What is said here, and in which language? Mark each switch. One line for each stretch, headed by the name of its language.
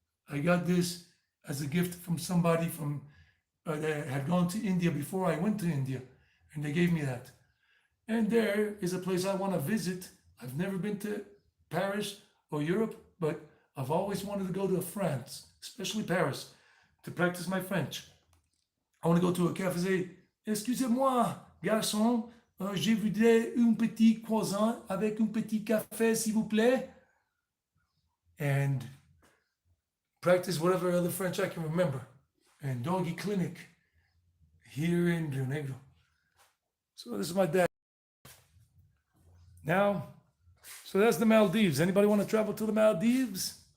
English: I got this as a gift from somebody from that had gone to India before I went to India, and they gave me that. And there is a place I want to visit. I've never been to Paris or Europe, but I've always wanted to go to France, especially Paris, to practice my French. I want to go to a café.
French: Excusez-moi, garçon, je voudrais un petit croissant avec un petit café, s'il vous plaît.
English: And practice whatever other French I can remember. And doggy clinic here in Rio Negro. So this is my dad. Now, so that's the Maldives. Anybody want to travel to the Maldives?